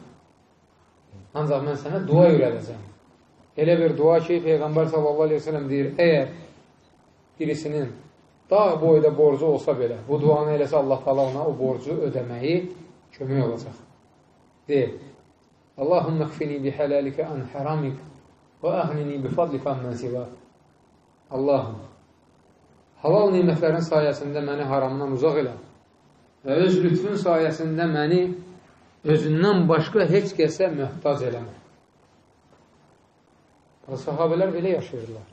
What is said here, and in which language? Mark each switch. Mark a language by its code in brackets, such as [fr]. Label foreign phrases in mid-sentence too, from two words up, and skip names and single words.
[az] Ancaq mən sənə dua öyrədəcəm. Elə bir dua ki, Peyğəmbər [ar] صلى الله عليه وسلم [az] deyir, əgər birisinin dağ boyda borcu olsa belə, bu duanı eləsə Allah Taala ona o borcu ödəməyi kömək olacaq. Deyir, [ar] اللهم اكفني بحلالك عن حرامك وأغنني بفضلك عمن سواك. [az] Allahım, halal nimətlərin sayəsində məni haramdan uzaq elə və öz lütfün sayəsində məni özündən başqa heç kəsə möhtac eləmə. Sahabələr belə yaşayırlar.